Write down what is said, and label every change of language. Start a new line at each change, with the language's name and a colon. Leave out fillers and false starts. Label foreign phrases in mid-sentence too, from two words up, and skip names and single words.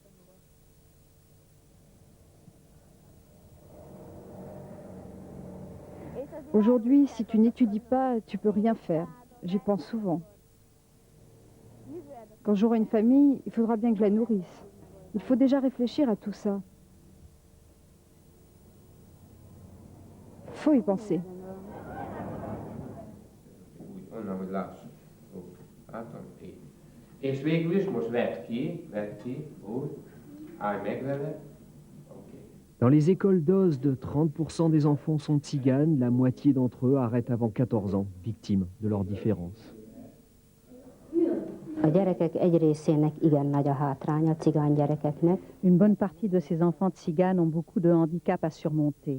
French: Aujourd'hui, si tu n'étudies pas, tu peux rien faire. J'y pense souvent. Quand j'aurai une famille, il faudra bien que je la nourrisse. Il faut déjà réfléchir à tout ça. Faut y penser.
Hungarian: És végül is most vedd ki, úgy, állj meg vele.
French: Dans les écoles d'Ozd, 30% des enfants sont tziganes, la moitié d'entre eux arrêtent avant 14 ans, victimes de leurs différences. Une bonne partie de ces enfants tziganes ont beaucoup de handicaps à surmonter.